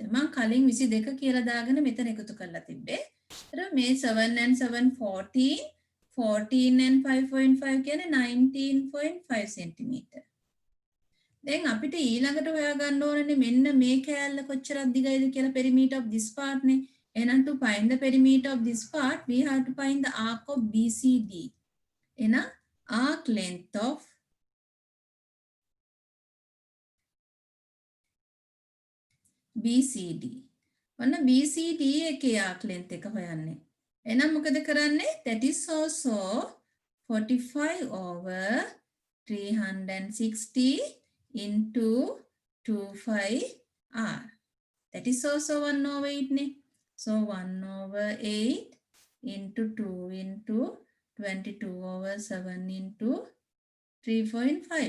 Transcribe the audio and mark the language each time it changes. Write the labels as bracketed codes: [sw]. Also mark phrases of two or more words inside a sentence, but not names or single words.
[si] මම කලින් 22 කියලා දාගෙන මෙතන එකතු කරලා තිබ්බේ. ඒතර මේ 7 and 7 14. 14 and 5.5 කියන්නේ 19.5 centimeter. දැන් අපිට ඊළඟට හොයා ගන්න ඕනනේ මෙන්න මේ කෑල්ල කොච්චරක් දිගයිද කියලා [en] perimeter of this part [si] නේ. [en] එහෙනම් to find the perimeter of this part we have to find the arc of BCD. එහෙනම් arc length of BCD. [si] ඔන්න BCD එකේ [en] arc length [si] එක හොයන්නේ. එහෙනම් මොකද කරන්නේ? [en] That is also 45 over 360 into 25R. That is also 1 over 8 ne. So 1 over 8 into 2 into 22 over 7 into 3.5.